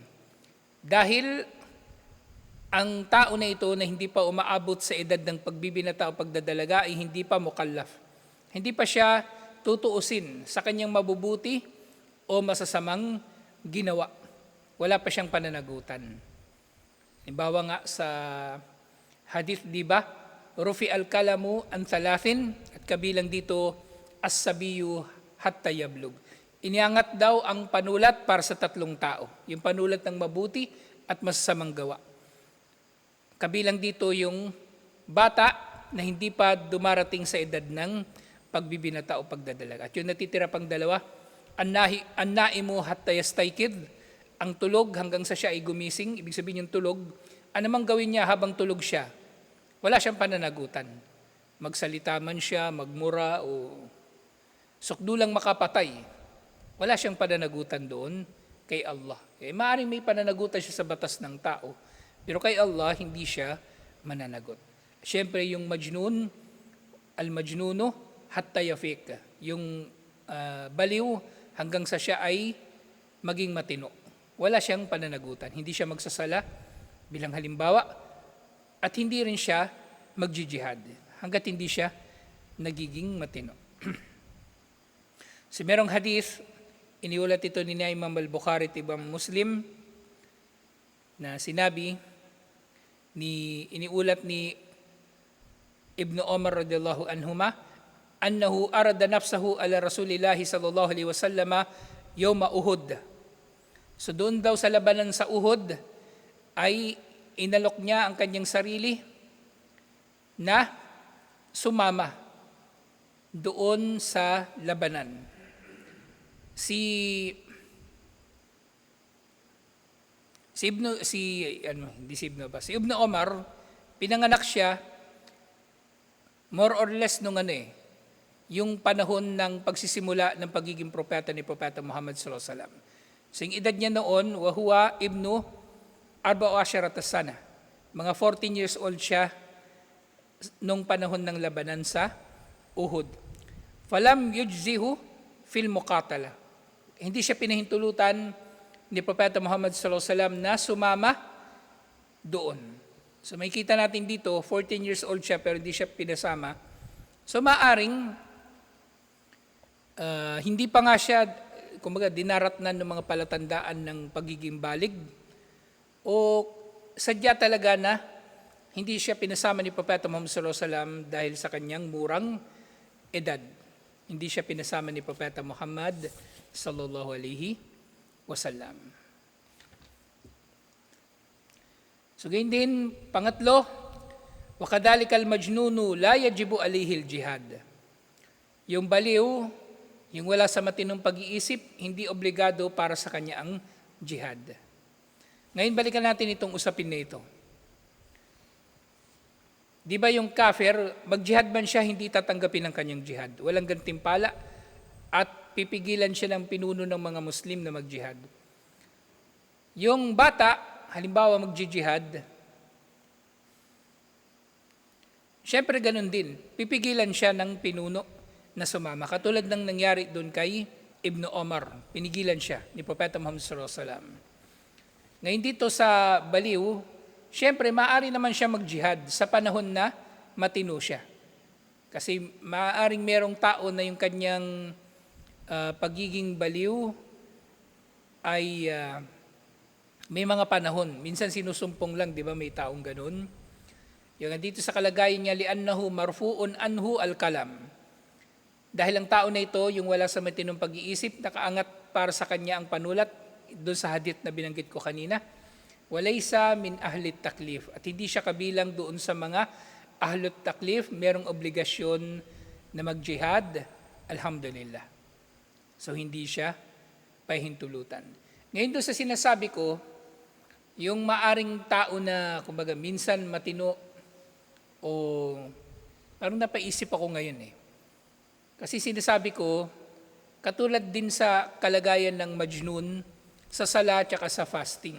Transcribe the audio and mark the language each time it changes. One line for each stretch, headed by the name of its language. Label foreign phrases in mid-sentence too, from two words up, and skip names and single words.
Filipino: Dahil ang tao na ito na hindi pa umaabot sa edad ng pagbibinata o pagdadalaga ay hindi pa mukallaf. Hindi pa siya tutuusin sa kanyang mabubuti o masasamang ginawa. Wala pa siyang pananagutan. Halimbawa nga sa hadith, di ba?
Arabic: رفع القلم عن ثلاث,
Filipino: at kabilang dito
Arabic: الصبي حتى يبلغ.
Filipino: Iniangat daw ang panulat para sa 3 tao. Yung panulat ng mabuti at masasamang gawa. Kabilang dito yung bata na hindi pa dumarating sa edad ng pagbibinata o pagdadalaga. At yung natitira pang dalawa,
Arabic: النائم حتى يستيقظ,
Filipino: ang tulog hanggang sa siya ay gumising. Ibig sabihin yung tulog, anumang gawin niya habang tulog siya, wala siyang pananagutan. Magsalita man siya, magmura o sukdulang makapatay, wala siyang pananagutan doon kay Allah. Maaaring may pananagutan siya sa batas ng tao, pero kay Allah hindi siya mananagot. Siyempre yung majnun,
Arabic: المجنون حتى يفيق,
Filipino: yung baliw hanggang sa siya ay maging matino. Wala siyang pananagutan. Hindi siya magsasala bilang halimbawa at hindi rin siya magjijihad hanggat hindi siya nagiging matino. So merong hadith, iniulat ito ni Imam al-Bukhari at Imam Muslim na sinabi, iniulat ni Ibn Umar
Arabic: رضي الله عنهما, أنه عرض نفسه على رسول الله صلى الله عليه وسلم يوم أحد.
Filipino: So doon daw sa labanan sa Uhud ay inalok niya ang kanyang sarili na sumama doon sa labanan. Si Ibn Umar, pinanganak siya
English: more or less
Filipino: nung yung panahon ng pagsisimula ng pagiging propeta ni Propeta Muhammad
Arabic: صلى الله عليه وسلم.
Filipino: So yung edad niya noon,
Arabic: وهو ابن 14 سنة.
Filipino: Mga
English: 14 years old
Filipino: siya nung panahon ng labanan sa Uhud.
Arabic: فلم يجزه في المقاتلة.
Filipino: Hindi siya pinahintulutan ni Propeta Muhammad
Arabic: صلى الله عليه وسلم
Filipino: na sumama doon. So may kita natin dito,
English: 14 years old
Filipino: siya pero hindi siya pinasama. So maaring hindi pa nga siya, kumbaga, dinaratnan ng mga palatandaan ng pagiging balig o sadya talaga na hindi siya pinasama ni Propeta Muhammad
Arabic: صلى الله عليه وسلم
Filipino: dahil sa kanyang murang edad. Hindi siya pinasama ni Propeta Muhammad
Arabic: صلى الله عليه وسلم.
Filipino: So ganyan din, pangatlo,
Arabic: وكذلك المجنون لا يجب عليه الجهاد.
Filipino: Yung baliw, yung wala sa matinong pag-iisip, hindi obligado para sa kanya ang jihad. Ngayon balikan natin itong usapin na ito. Di ba yung kafir, mag-jihad man siya, hindi tatanggapin ang kanyang jihad. Walang gantimpala at pipigilan siya ng pinuno ng mga Muslim na mag-jihad. Yung bata, halimbawa mag-jihad, syempre ganun din, pipigilan siya ng pinuno na sumama. Katulad ng nangyari doon kay Ibn Umar, pinigilan siya ni Propeta Muhammad
Arabic: صلى الله عليه وسلم.
Filipino: Ngayon dito sa baliw, syempre maaari naman siya mag-jihad sa panahon na matino siya. Kasi maaaring merong tao na yung kanyang pagiging baliw ay may mga panahon. Minsan sinusumpong lang, di ba, may taong ganun. Yung dito sa kalagayan niya,
Arabic: لأنه مرفوع عنه القلم.
Filipino: Dahil ang tao na ito, yung wala sa matinong pag-iisip, nakaangat para sa kanya ang panulat, doon sa hadith na binanggit ko kanina,
Arabic: وليس من أهل التكليف.
Filipino: At hindi siya kabilang doon sa mga
Arabic: أهل التكليف,
Filipino: merong obligasyon na mag-jihad, alhamdulillah. So hindi siya pahintulutan. Ngayon doon sa sinasabi ko, yung maaring tao na, kumbaga, minsan matino o parang napaisip ako ngayon Kasi sinasabi ko, katulad din sa kalagayan ng majnun, sa sala at sa fasting.